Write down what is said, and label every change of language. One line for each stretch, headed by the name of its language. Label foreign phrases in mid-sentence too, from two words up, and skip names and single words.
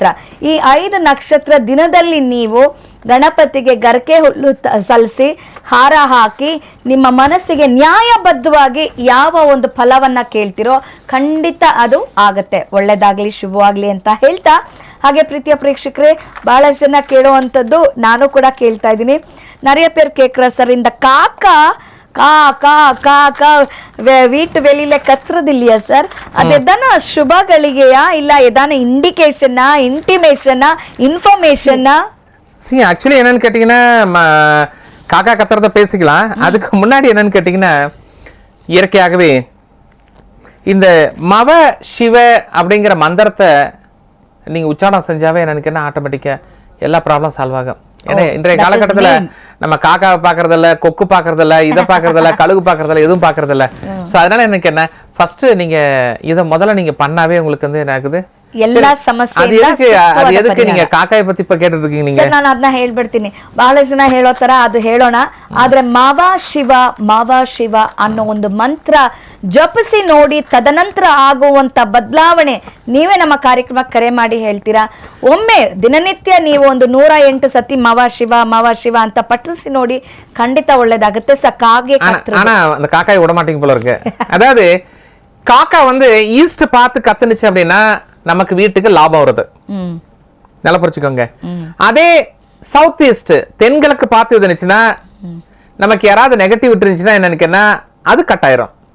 Kannada: ಈ 5 ನಕ್ಷತ್ರ ದಿನದಲ್ಲಿ ನೀವು ಗಣಪತಿಗೆ ಗರಕೆ ಹುಲ್ಲು ಸಲ್ಲಿಸಿ ಹಾರ ಹಾಕಿ ನಿಮ್ಮ ಮನಸ್ಸಿಗೆ ನ್ಯಾಯಬದ್ಧವಾಗಿ ಯಾವ ಒಂದು ಫಲವನ್ನ ಕೇಳ್ತಿರೋ ಖಂಡಿತ ಅದು ಆಗತ್ತೆ. ಒಳ್ಳೇದಾಗ್ಲಿ, ಶುಭವಾಗ್ಲಿ ಅಂತ ಹೇಳ್ತಾ, ಹಾಗೆ ಪ್ರೀತಿಯ ಪ್ರೇಕ್ಷಕರೇ, ಬಹಳಷ್ಟು ಜನ ಕೇಳುವಂಥದ್ದು ನಾನು ಕೂಡ ಕೇಳ್ತಾ ಇದ್ದೀನಿ.
Tamil: நிறைய பேர் கேட்குற சார், இந்த காக்கா கா கா கா கா வீட்டு வெளியில கத்துறது இல்லையா சார், அது எதான சுபಗಳಿಗೆயா இல்ல எதான இண்டிகேஷனா, இன்டிமேஷனா, இன்ஃபர்மேஷனா? ஆக்சுவலி என்னன்னு கேட்டீங்கன்னா, காக்கா கத்துறத பேசிக்கலாம். அதுக்கு முன்னாடி என்னன்னு கேட்டீங்கன்னா, இயற்கையாகவே இந்த மவ சிவ அப்படிங்கிற மந்திரத்தை நீங்க உச்சாரணம் செஞ்சாவே எனக்கு என்ன ஆட்டோமேட்டிக்கா எல்லா ப்ராப்ளம் சால்வ் ஆகும். ஏன்னா இன்றைய காலகட்டத்துல நம்ம காக்காவை பாக்குறதில்ல, கொக்கு பாக்குறதில்ல, இதை பாக்குறதில்ல, கழுகு பாக்குறதில்ல, எதுவும் பாக்குறதில்ல. சோ அதனால எனக்கு என்ன, ஃபர்ஸ்ட் நீங்க இதை முதல்ல நீங்க பண்ணாவே உங்களுக்கு வந்து என்ன ஆகுது,
Kannada: ಎಲ್ಲಾ ಸಮಸ್ಯೆ ಅದು ಎದಕ್ಕೆ
Tamil: நீங்க ಕಾಕಾಯ பத்தி இப்ப கேட்டுட்டு இருக்கீங்க நீங்க?
Kannada: ನಾನು ಅದನ್ನ ಹೇಳ್ಬಿಡ್ತೀನಿ. ಬಹಳ ಜನ ಹೇಳೋ ತರ ಅದು ಹೇಳೋಣ. ಆದ್ರೆ ಮಾವ ಶಿವ ಅನ್ನೋ ಒಂದು ಮಂತ್ರ ಜಪಿಸಿ ನೋಡಿ, ತದನಂತರ ಆಗುವಂತ ಬದಲಾವಣೆ ನೀವೇ ನಮ್ಮ ಕಾರ್ಯಕ್ರಮಕ್ಕೆ ಕರೆ ಮಾಡಿ ಹೇಳ್ತೀರಾ. ಒಮ್ಮೆ ದಿನನಿತ್ಯ ನೀವು ಒಂದು 108 ಸತಿ ಮಾವ ಶಿವ ಅಂತ ಪಠಿಸಿ ನೋಡಿ, ಖಂಡಿತ ಒಳ್ಳೇದಾಗುತ್ತೆ. ಕಾಗೆ
Tamil: ஆனா அந்த காக்காய் விட மாட்டீங்க போல இருக்கு. அதாவது காக்கா வந்து ஈஸ்ட் பார்த்து கத்துனுச்சு அப்படின்னா நமக்கு வீட்டுக்கு லாபம் வருது, நல்லா புரிச்சுக்கோங்க. அதே சவுத் ஈஸ்ட் தென்கிழக்கு பார்த்து இருந்துச்சுன்னா நமக்கு யாராவது நெகட்டிவ் இருந்துச்சுன்னா என்னன்னு, அது கட் ஆயிரும்.